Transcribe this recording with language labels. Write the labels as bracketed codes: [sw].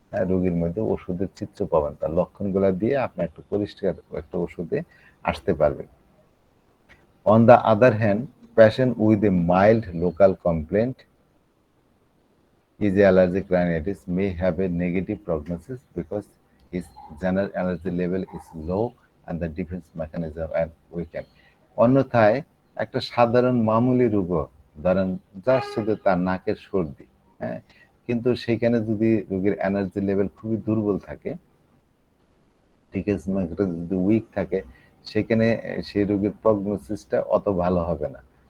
[bn] রোগীর মধ্যে ওষুধের চিত্র পাবেন, তার লক্ষণগুলো দিয়ে আপনি একটা পরিষ্কার একটা ওষুধে আসতে পারবেন। [en] On the other hand, patient with a mild local complaint is allergic rhinitis may have a negative prognosis because his general energy level is low and the defense mechanism are weakened. [bn] অন্যথায় একটা সাধারণ মামুলি রোগও ধরেন যার শুধু তার নাকের সর্দি, হ্যাঁ, কিন্তু সেখানে যদি রোগীর এনার্জি লেভেল খুবই দুর্বল থাকে, ডিফেন্স মেকানিজম যদি উইক থাকে, সেখানে সেই রোগীর প্রগনোসিসটা অত ভালো হবে না।